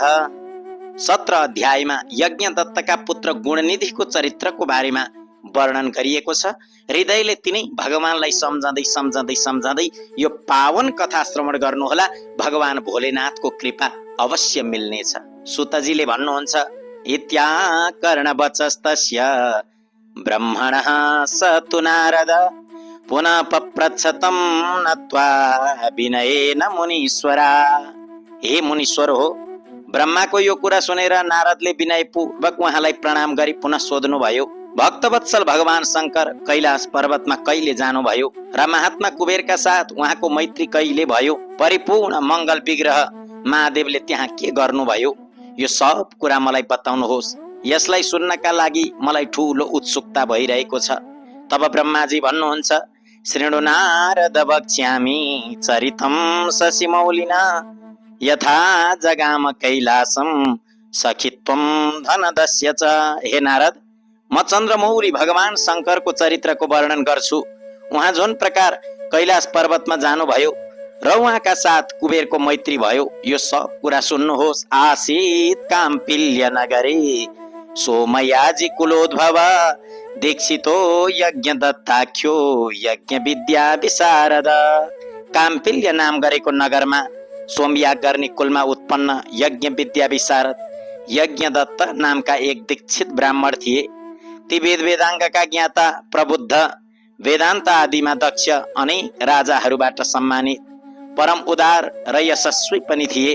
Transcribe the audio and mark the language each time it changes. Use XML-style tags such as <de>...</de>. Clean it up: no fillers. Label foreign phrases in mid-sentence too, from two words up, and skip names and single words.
<ne>17 अध्यायमा यज्ञदत्तका पुत्र गुणनिधिको चरित्रको बारेमा वर्णन गरिएको छ। हृदयले तिनै भगवानलाई सम्झँदै यो पावन कथा श्रवण गर्नुहोला। भगवान भोलेनाथको कृपा अवश्य मिल्नेछ। सुतजीले भन्नुहुन्छ,</ne> <sa>इत्याकर्णवचस्तस्य ब्रह्मणः स तु नारद पुनः पप्रच्छतं नत्वा विनयेन मुनीश्वरा।</sa> <ne>हे मुनीश्वर हो, ब्रह्माको यो कुरा सुनेर नारदले विनयपूर्वक उहाँलाई प्रणाम गरी पुनः सोध्नु भयो, भक्तवत्सल भगवान शङ्कर कैलाश पर्वतमा कहिले जानुभयो र महात्मा कुबेरका साथ उहाँको मैत्री कहिले भयो? परिपूर्ण मङ्गल विग्रह महादेवले त्यहाँ के गर्नुभयो? यो सब कुरा मलाई बताउनुहोस्। यसलाई सुन्नका लागि मलाई ठुलो उत्सुकता भइरहेको छ। तब ब्रह्माजी भन्नुहुन्छ,</ne> <sa>शृणु नारद वक्ष्यामि चरितं शशिमौलिना यथा जगाम कैलासम सखित्वम धनदस्य च।</sa> <ne>हे नारद, म चन्द्रमौली भगवान शङ्करको चरित्रको वर्णन गर्छु। उहाँ जुन प्रकार कैलाश पर्वतमा जानुभयो र उहाँका साथ कुबेरको मैत्री भयो, यो सब कुरा सुन्नुहोस्।</ne> <sa>आसीत् काम्पिल्य नगरे सोमयाजी कुलोद्भव दीक्षितो यज्ञदत्ताख्यो यज्ञ विद्या विशारद।</sa> <ne>काम्पिल्य नाम गरेको नगरमा सोमयाग गर्ने कुलमा उत्पन्न यज्ञ विद्या विशारद यज्ञदत्त नामका एक दीक्षित ब्राह्मण थिए। ती वेद वेदाङ्गका ज्ञाता, प्रबुद्ध, वेदान्त आदिमा दक्ष, अनेक राजाहरूबाट सम्मानित, परम उदार र यशस्वी पनि थिए।</ne>